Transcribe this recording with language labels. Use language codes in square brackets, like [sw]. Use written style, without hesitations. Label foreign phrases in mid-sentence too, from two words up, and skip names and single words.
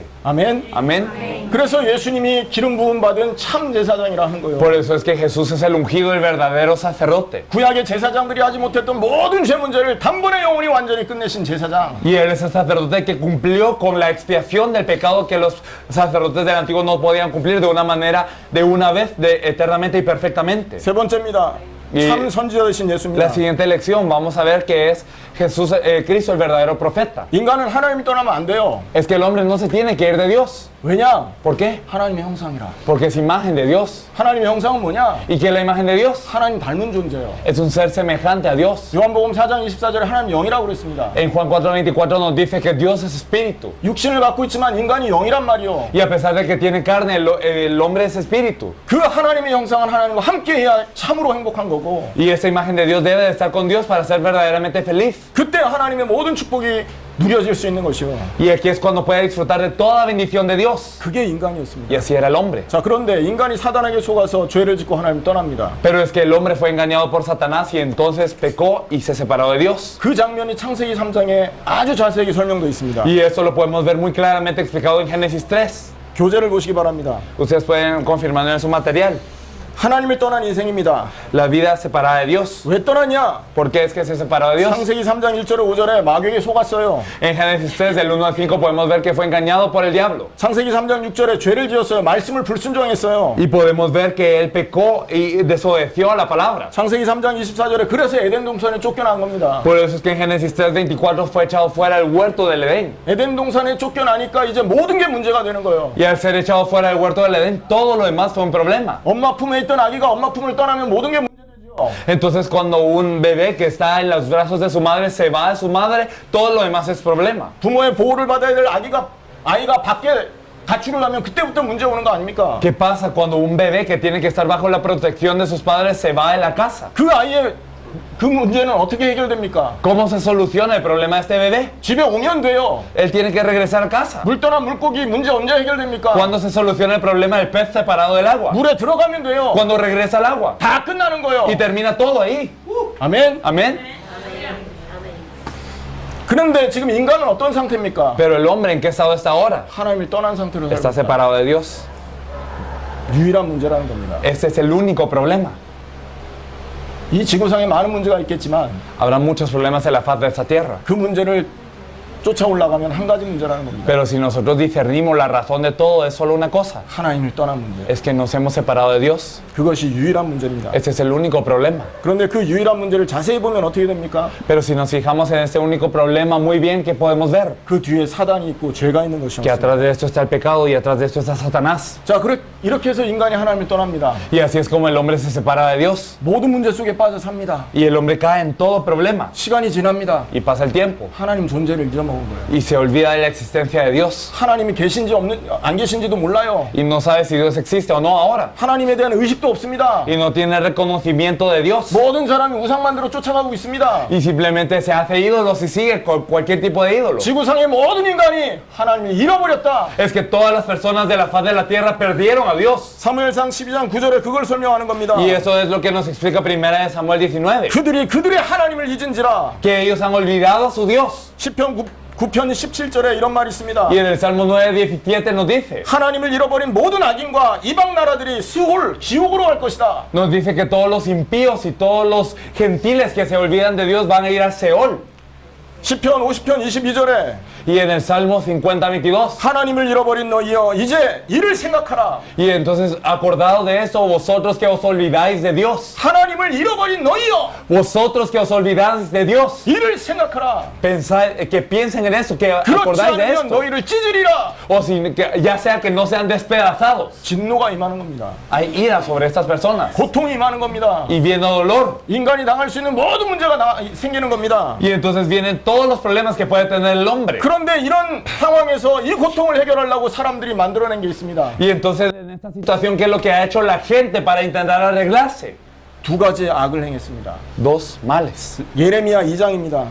[ko] 아멘. [es] Amén. [ko] 그래서 예수님이 기름 부음 받은 참 제사장이라 하는 거예요. [es] Por eso es que Jesús es el ungido, el verdadero sacerdote. [ko] 구약의 제사장들이 하지 못했던 모든 죄 문제를 단번에 영원히 완전히 끝내신 제사장. [es] Y él es el sacerdote que cumplió con la expiación del pecado que los sacerdotes del antiguo no podían cumplir de una manera, de una vez, eternamente y perfectamente. [ko] 세 번째입니다. 참 선지자 되신 예수입니다. [es] La siguiente lección vamos a ver que es Jesús, Cristo, el verdadero profeta. [ko] 인간은 하나님이 떠나면 안 돼요. [es] Es que el hombre no se tiene que ir de Dios. [ko] 왜냐? [es] ¿Por qué? [ko] 하나님의 형상이라. [es] Porque es imagen de Dios. [ko] 하나님의 형상은 뭐냐? [es] ¿Y qué es la imagen de Dios? [ko] 하나님 닮은 존재예요. [es] Es un ser semejante a Dios. [ko] 요한복음 4장 24절에 하나님 영이라고 그랬습니다. [es] En Juan 4:24 nos dice que Dios es espíritu. [ko] 육신을 갖고 있지만 인간이 영이란 말이요. [es] Y a pesar de que tiene carne, el hombre es espíritu. [ko] 그 하나님의 형상은 하나님과 함께해야 참으로 행복한 거고. [es] Y esa imagen de Dios debe de estar con Dios para ser verdaderamente feliz. [ko] 그때 하나님의 모든 축복이 누려질 수 있는 것이요. [es] Y aquí es cuando puede disfrutar de toda bendición de Dios. [ko] 그게 인간이었습니다. [es] Y así era el hombre. [ko] 자, 그런데 인간이 사단에게 속아서 죄를 짓고 하나님 떠납니다. [es] Pero es que el hombre fue engañado por Satanás y entonces pecó y se separó de Dios. [ko] 그 장면이 창세기 3장에 아주 자세하게 설명되어 있습니다. [es] Y eso lo podemos ver muy claramente explicado en Génesis 3. [ko] 교재를 보시기 바랍니다. [es] Ustedes pueden confirmarlo en su material. [ko] 하나님을 떠난 인생입니다. [es] La vida separada de Dios. [ko] 왜 떠났냐? [es] ¿Por qué es que se separó de Dios? [ko] 창세기 3장 1절에 5절에 마귀에게 속았어요. [es] En Génesis 3, del 1 al 5, podemos ver que fue engañado por el diablo. [ko] 창세기 3장 6절에 죄를 지었어요. 말씀을 불순종했어요. [es] Y podemos ver que él pecó y desobedeció a la palabra. [ko] 창세기 3장 24절에 그래서 에덴 동산에 쫓겨난 겁니다. [es] Por eso es que en Génesis 3:24 fue echado fuera del huerto del Edén. [ko] 에덴 동산에 쫓겨나니까 이제 모든 게 문제가 되는 거예요. [es] Y al ser echado fuera del huerto del Edén, todo lo demás fue un problema. [ko] 엄마 품에 있던 아기가 엄마 품을 떠나면 모든 게 문제되죠. [es] Entonces cuando un bebé que está en los brazos de su madre se va de su madre, todo lo demás es problema. [ko] 부모의 보호를 받아야 될 아이가 밖에 가출을 하면 그때부터 문제 오는 거 아닙니까? [es] ¿Qué pasa cuando un bebé que tiene que estar bajo la protección de sus padres se va de la casa? [ko] 그 아이의 그 문제는 어떻게 해결됩니까? [es] ¿Cómo se soluciona el problema de este bebé? [ko] 집에 오면 돼요. [es] Él tiene que regresar a casa. [ko] 물 떠난 물고기 문제 언제 해결됩니까? [es] ¿Cuándo se soluciona el problema del pez separado del agua? [ko] 물에 들어가면 돼요. [es] Cuando regresa al agua. [ko] 다 끝나는 거예요. [es] Y termina todo ahí. [ko] 아멘. [es] Amén. [ko] 그런데 지금 인간은 어떤 상태입니까? [es] Pero el hombre, ¿en qué estado está ahora? [ko] 하나님을 떠난 상태로 [es] Está [ko] 살고 있다. [es] separado de Dios. [ko] 유일한 문제라는 겁니다. [es] Ese es el único problema. [ko] 이 지구상에 많은 문제가 있겠지만 [es] Habrá muchos problemas en la faz de esta tierra. [ko] 그 문제를 쫓아 올라가면 한 가지 문제라는 겁니다. [es] Pero si nosotros discernimos la razón de todo, es solo una cosa. [ko] 하나님을 떠난 문제. [es] Es que nos hemos separado de Dios. [ko] 그것이 유일한 문제입니다. [es] Ese es el único problema. [ko] 그런데 그 유일한 문제를 자세히 보면 어떻게 됩니까? [es] Pero si nos fijamos en ese único problema, muy bien, ¿qué podemos ver? [ko] 그 뒤에 사단이 있고 죄가 있는 [es] Que [ko] 것이었습니다. [es] atrás de esto está el pecado y atrás de esto está Satanás. [ko] 자, 이렇게 해서 인간이 하나님을 떠납니다. [es] Y así es como el hombre se separa de Dios. [ko] 모든 문제 속에 빠져 삽니다. [es] Y el hombre cae en todo problema. [ko] 시간이 지납니다. [es] Y pasa el tiempo. [ko] 하나님 존재를 잊어먹은 거예요. [es] Y se olvida de la existencia de Dios. [ko] 하나님이 계신지 안 계신지도 몰라요. [es] Y no sabe si Dios existe o no ahora. [ko] 하나님에 대한 의식도 없습니다. [es] Y no tiene reconocimiento de Dios. [ko] 모든 사람이 우상 만들어 쫓아가고 있습니다. [es] Y simplemente se hace ídolos y sigue cualquier tipo de ídolo. [ko] 지구상의 모든 인간이 하나님을 잃어버렸다. [es] Es que todas las personas de la faz de la tierra perdieron a Dios. [ko] 사무엘상 12장 9절에 그걸 설명하는 겁니다. [es] Y eso es lo que nos explica primera de Samuel 19. [ko] 그들의 하나님을 잊은지라. [es] Que ellos han olvidado a su Dios. [ko] 시편 9편 17절에 이런 말이 있습니다. [es] Y en el Salmo 9:17 nos dice. [ko] 하나님을 잃어버린 모든 악인과 이방 나라들이 스홀 지옥으로 갈 것이다. [es] Nos dice que todos los impíos y todos los gentiles que se olvidan de Dios van a ir a Seol. [ko] 시편 50편 22절에 [es] Y en el Salmo 50:22. [ko] 하나님을 잃어버린 너희여 이제 이를 생각하라. [es] Y entonces, acordaos de eso, vosotros que os olvidáis de Dios. [ko] 하나님을 잃어버린 너희여 [es] Vosotros que os olvidáis de Dios. [ko] 이를 생각하라. [es] Que piensen en esto, que [ko] 그렇지 [es] acordáis de [ko] 않으면 [es] esto. [ko] 너희를 찢으리라. [es] O ya sea que no sean despedazados. [ko] 진노가 임하는 겁니다. [es] Hay ira sobre estas personas. [ko] 고통이 임하는 겁니다. [es] Y viene dolor. [ko] 인간이 당할 수 있는 모든 문제가 생기는 겁니다. [es] Y entonces vienen todos los problemas que puede tener el hombre. [ko] 그런데 이런 상황에서 이 고통을 해결하려고 사람들이 만들어낸 게 있습니다. [es] Y entonces en esta situación, ¿qué es lo que ha hecho la gente para intentar arreglarse? [ko] 두 가지 악을 행했습니다. [es] Dos males. [ko] 예레미야 2장입니다.